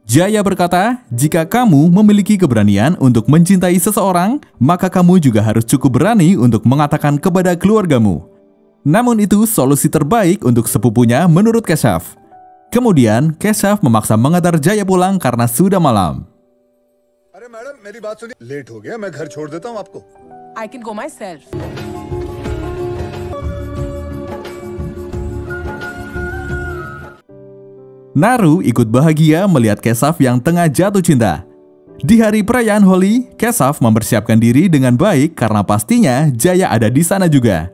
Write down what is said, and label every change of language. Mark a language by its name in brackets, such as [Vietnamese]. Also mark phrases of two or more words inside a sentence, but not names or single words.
[Indonesian] Jaya berkata, jika kamu memiliki keberanian untuk mencintai seseorang, maka kamu juga harus cukup berani untuk mengatakan kepada keluargamu. Namun itu solusi terbaik untuk sepupunya menurut Keshav. Kemudian, Keshav memaksa mengantar Jaya pulang karena sudah malam. [Hindi] अरे मैडम मेरी बात सुनिए, लेट हो गया, मैं घर छोड़ देता हूँ आपको। [English] I can go myself. [Indonesian] Naru ikut bahagia melihat Keshav yang tengah jatuh cinta. Di hari perayaan Holi, Keshav mempersiapkan diri dengan baik karena pastinya Jaya ada di sana juga.